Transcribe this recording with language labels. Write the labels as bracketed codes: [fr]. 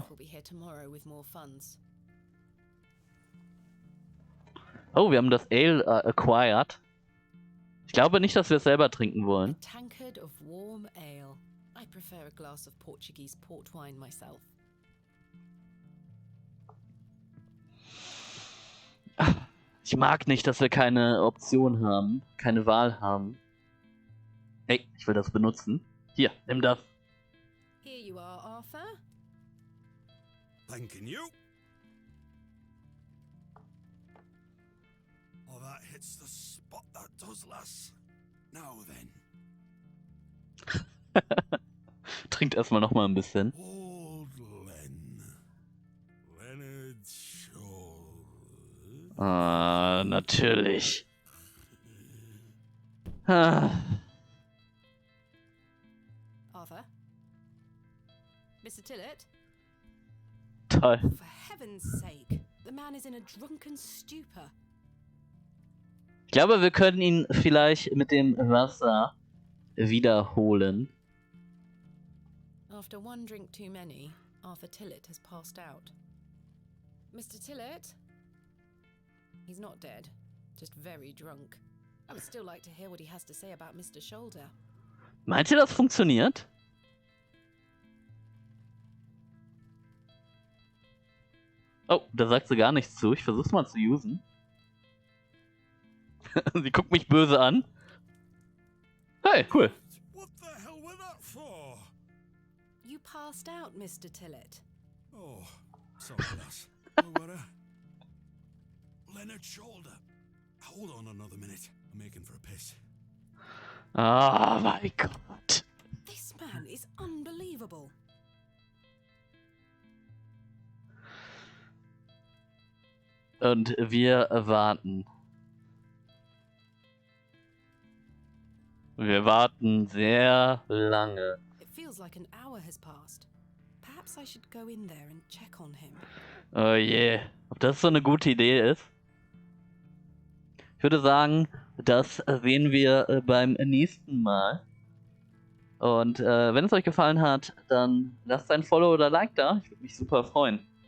[en] Kenneth will be here tomorrow with more funds. [de] Oh, wir haben das Ale acquired. Ich glaube nicht, dass wir es selber trinken [en] A [de] wollen. [en] tankard of warm ale. I prefer a glass of Portuguese port wine myself. [de] Ich mag nicht, dass wir keine Option haben. Keine Wahl haben. Hey, ich will das benutzen. Hier, nimm das. [en] Here you are, Arthur. Thanking you. Oh, that hits the spot, that does, lass. Now then. [de] Trinkt erstmal nochmal ein bisschen. [en] Old Len. Leonard Shoulder. [de] Ah, natürlich. Ah. [en] Arthur? [de] Toll. [en] For heaven's sake, the man is in a drunken stupor. [de] Ich glaube, wir können ihn vielleicht mit dem Wasser wiederholen. [en] After one drink too many, Arthur Tillett has passed out. Mr. Tillett? He's not dead, just very drunk. I would still like to hear what he has to say about Mr. Shoulder. [de] Meint ihr, das funktioniert? Oh, da sagt sie gar nichts zu. Ich versuch's mal zu usen. Sie guckt mich böse an. Hey, cool. [en] What the hell were that for? You passed out, Mr. Tillett. Oh, sorry, lass. Where were I? Leonard Shoulder. Hold on another minute. I'm making for a piss. [de] Oh mein Gott. [en] This man is unbelievable. [de] Und wir warten. Wir warten sehr lange. [en] It feels like an hour has passed. Perhaps I should go in there and check on him. [de] Oh je. Ob das so eine gute Idee ist? Ich würde sagen, das sehen wir beim nächsten Mal. Und wenn es euch gefallen hat, dann lasst ein Follow oder Like da. Ich würde mich super freuen.